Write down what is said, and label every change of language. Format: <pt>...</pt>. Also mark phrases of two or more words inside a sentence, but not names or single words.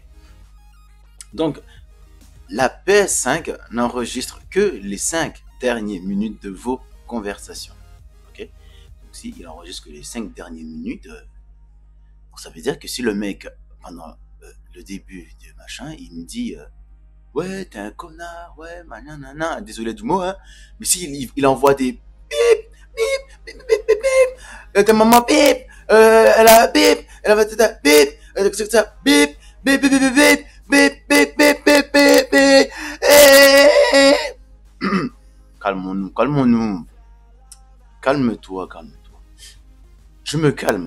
<fr>Donc, la PS5 n'enregistre que les 5 dernières minutes de vos conversations. Ok? Donc, s'il enregistre que les 5 dernières minutes, ça veut dire que si le mec, pendant le début de machin, il me dit ouais, t'es un connard, ouais, nanana, désolé du mot, hein, mais s'il il envoie des bip, bip, bip, bip, bip, bip, ta maman bip, elle a bip, elle a bip, bip, bip, bip, bip, bip, bip, bip, bip, bip, bip, bip. Calmons-nous. calme-toi, calme-toi. Je me calme.</fr>